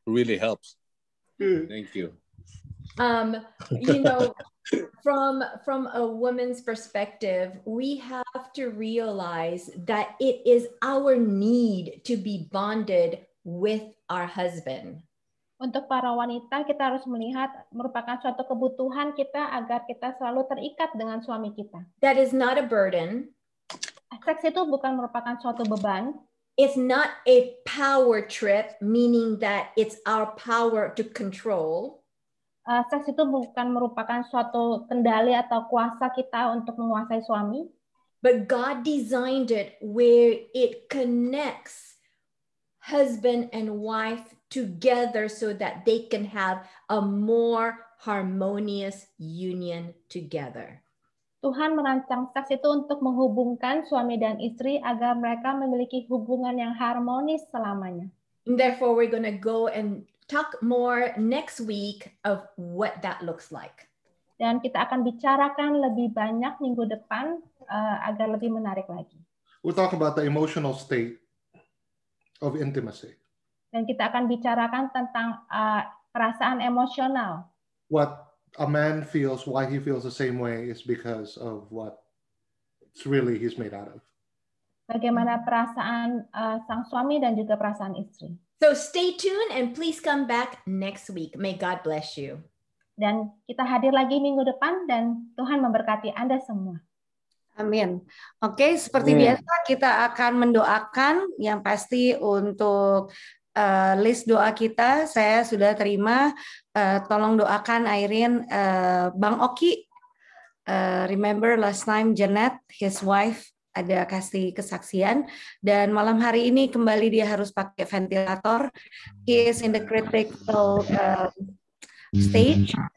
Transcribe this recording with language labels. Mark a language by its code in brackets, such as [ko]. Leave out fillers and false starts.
[en] It really helps. Thank you. You know, from a woman's perspective, we have to realize that it is our need to be bonded with our husband. [id] Untuk para wanita, kita harus melihat merupakan suatu kebutuhan kita agar kita selalu terikat dengan suami kita. [en] That is not a burden. [id] Seks itu bukan merupakan suatu beban. [en] It's not a power trip, meaning that it's our power to control. [id] Seks itu bukan merupakan suatu kendali atau kuasa kita untuk menguasai suami. [en] But God designed it where it connects husband and wife together so that they can have a more harmonious union together. [id] Tuhan merancang seks itu untuk menghubungkan suami dan istri agar mereka memiliki hubungan yang harmonis selamanya. [en] And therefore, we're going to go and talk more next week of what that looks like. [id] Dan kita akan bicarakan lebih banyak minggu depan agar lebih menarik lagi. [en] We'll talk about the emotional state of intimacy. [id] Dan kita akan bicarakan tentang perasaan emosional. [en] What a man feels, why he feels the same way is because of what it's really he's made out of. [id] Bagaimana perasaan sang suami dan juga perasaan istri. [en] So stay tuned and please come back next week. May God bless you. [id] Dan kita hadir lagi minggu depan dan Tuhan memberkati Anda semua. Amin. Oke, seperti biasa kita akan mendoakan yang pasti untuk list doa kita. Saya sudah terima. Tolong doakan Irene, Bang Oki. [en] Remember last time Janet, his wife, [id] ada kasih kesaksian. Dan malam hari ini kembali dia harus pakai ventilator. [en] He is in the critical stage.